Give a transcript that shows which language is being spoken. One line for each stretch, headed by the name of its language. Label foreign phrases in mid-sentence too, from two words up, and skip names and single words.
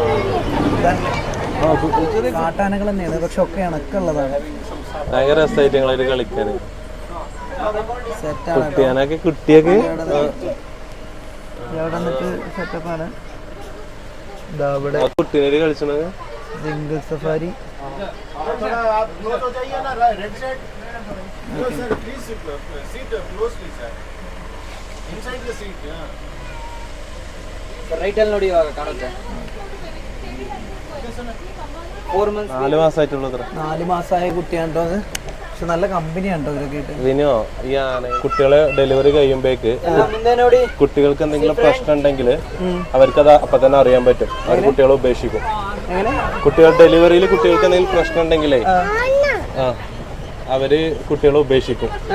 Malayalam: കാട്ടാനകൾ തന്നെയാണ്, പക്ഷെ ഒക്കെ ഇണക്കുള്ളതാണ്. ഭയങ്കര രസമായിട്ട് ഞങ്ങളായിട്ട് കളിക്കാന്. സെറ്റാണ്, കുട്ടിയൊക്കെ ഇവിടെ വന്നിട്ട് സെറ്റപ്പാണ്. കുട്ടികള് കളിച്ചത് ജംഗിൾ സഫാരി.
Kannada: ನೋಡಿ ಇವಾಗ ಕಾಣುತ್ತೆ.
Malayalam: 4 മാസമായിട്ടുള്ളത്. 4 മാസമായ കുട്ടിയാണ്ടോ, പക്ഷെ നല്ല കമ്പനിയാണ്ടോ ഇതൊക്കെ. ഇതിനോ ഈ കുട്ടികളെ ഡെലിവറി കഴിയുമ്പോഴേക്ക് കുട്ടികൾക്ക് എന്തെങ്കിലും പ്രശ്നം ഉണ്ടെങ്കിൽ അവർക്കത് അപ്പൊ തന്നെ അറിയാൻ പറ്റും. അവർ കുട്ടികളെ ഉപേക്ഷിക്കും. കുട്ടികൾ ഡെലിവറിയിൽ കുട്ടികൾക്ക് എന്തെങ്കിലും പ്രശ്നം ഉണ്ടെങ്കിലേ അവര് കുട്ടികളെ ഉപേക്ഷിക്കും.